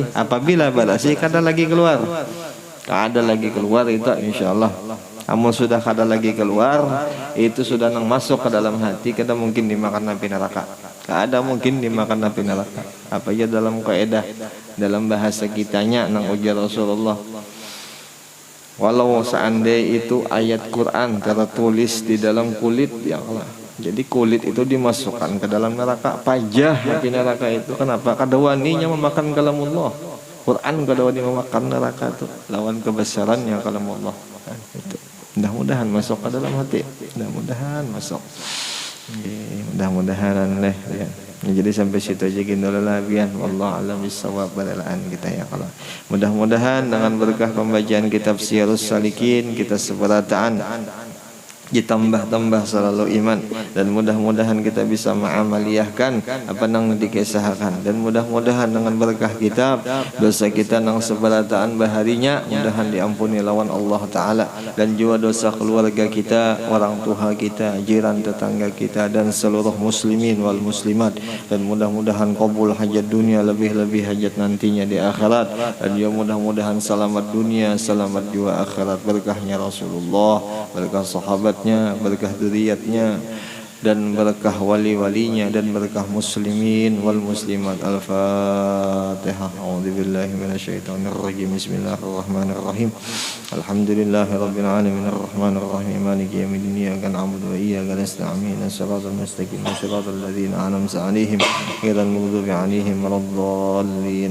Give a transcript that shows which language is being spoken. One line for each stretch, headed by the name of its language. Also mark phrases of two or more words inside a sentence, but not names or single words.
Banjar: Apabila bersih kada lagi keluar. Kada lagi keluar itu insyaallah. Amun sudah kada lagi keluar, itu sudah nang masuk ke dalam hati, kada mungkin dimakan api neraka. Kada mungkin dimakan api neraka. Apa ya dalam kaidah, dalam bahasa kitanya nang ujar Rasulullah.
Indonesian: Walau seandainya itu ayat Quran tertulis di dalam kulit ya Allah. Jadi kulit itu dimasukkan ke dalam neraka,
Banjar: pajah api neraka itu. Kenapa? Kada waninya memakan kalamullah. Quran kada wani memakan neraka itu. Lawan kebesarannya kalamullah. Itu.
Indonesian: Mudah-mudahan masuk ke dalam hati. Mudah-mudahan masuk. Mudah-mudahan ya.
Banjar: Jadi sampai situ aja gini bian
Arabic: والله أعلم بالصواب
Banjar: balalaan kita ya kalau.
Indonesian: Mudah-mudahan dengan berkah pembacaan kitab Syiarus Salikin kita seberataan ditambah-tambah selalu iman, dan mudah-mudahan kita bisa mengamaliyahkan apa yang dikisahkan,
Banjar: dan mudah-mudahan dengan berkah kitab dosa kita yang seberataan baharinya mudahan diampuni lawan Allah Ta'ala,
Indonesian: dan juga dosa keluarga kita, orang tua kita, jiran tetangga kita, dan seluruh
Arabic: المسلمين والمسلمات,
Indonesian: dan mudah-mudahan kabul hajat dunia, lebih-lebih hajat nantinya di akhirat, dan juga mudah-mudahan selamat dunia, selamat juga akhirat, berkahnya Rasulullah, berkah sahabat, berkah dzurriyyatnya, dan berkah wali-walinya dan berkah
Arabic: المسلمين والمسلمات. Al-Fatihah. أعوذ بالله من الشيطان الرجيم بسم الله الرحمن الرحيم. الحمد لله رب العالمين الرحمن الرحيم مالك يوم الدين إياك نعبد وإياك نستعين الصراط المستقيم صراط الذين أنعمت عليهم غير المغضوب عليهم ولا الضالين.